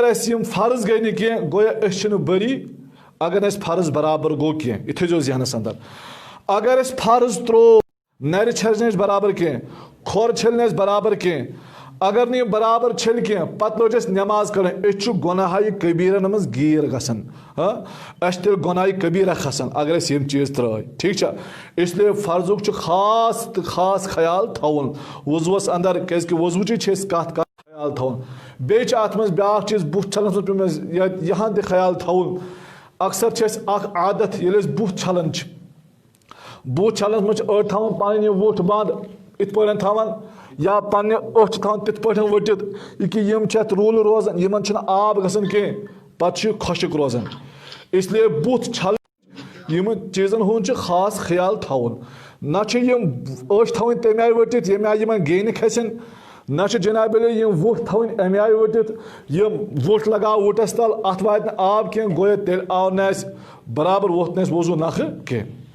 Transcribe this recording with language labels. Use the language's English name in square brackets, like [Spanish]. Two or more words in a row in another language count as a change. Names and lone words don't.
[Kashmiri] اسہِ یِم فرض گٔے نہٕ کینٛہہ گویا أسۍ چھِنہٕ بٔری اگر نہٕ اسہِ فرض برابر گوٚو کینٛہہ یہِ تھٲیزیو ذہنس انٛدر اگر أسۍ فرض ترٛوو نرِ چھلنہِ اَسہِ برابر کینٛہہ کھۄر چھلنہِ اَسہِ برابر کینٛہہ اگر نہٕ یہِ برابر چھلہِ کینٛہہ پتہٕ لٔج اَسہِ نٮ۪ماز کڑٕنۍ أسۍ چھِ گۄناہے کبیٖرن منٛز گیٖر گژھان اَسہِ چھِ تیٚلہِ گۄناہے کبیٖرا کھسان اگر أسۍ یِم چیٖز ترٛٲے ٹھیٖک چھا [Urdu] اس لیے [Kashmiri] فرضُک چھُ خاص تہٕ خاص خیال تھاوُن وضوٗوس انٛدر کیازِ کہِ وضوٗچی چھِ أسۍ کتھ کران خیال تھاوُن بیٚیہِ چھِ اتھ منٛز بیاکھ چیٖز بُتھ چھلنس منٛز پیوٚو مےٚ یہان تہِ خیال تھاوُن اکثر چھِ اسہِ اکھ عادت ییٚلہِ أسۍ بُتھ چھلان چھِ بُتھ چھلنس منٛز چھِ أڑۍ تھاوان پنٕنۍ یہِ وُٹھ بنٛد یِتھ پٲٹھۍ تھاوان یا پننہِ أچھ چھِ تھاوان تِتھ پٲٹھۍ ؤٹِتھ یہِ کہِ یِم چھِ اتھ روٗلہٕ روزان یِمن چھُنہٕ آب گژھان کینٛہہ پتہٕ چھُ یہِ خۄشک روزان اس لیے بُتھ چھلنہٕ یِمن چیٖزن ہُنٛد چھُ خاص خیال تھاوُن نہ چھِ یِم أچھ تھاوٕنۍ تمہِ آیہِ ؤٹِتھ ییٚمہِ آیہِ یِمن گیٚنہِ کھسن نہ چھِ جناب یِم وُٹھ تھاوٕنۍ امہِ آیہِ ؤٹِتھ یِم وُٹھ لگاو وُٹھس تل اتھ واتہِ نہٕ آب کینٛہہ گویا تیٚلہِ آو نہٕ اسہِ برابر ووٚتھ نہٕ اسہِ وضوٗ نکھٕ کینٛہہ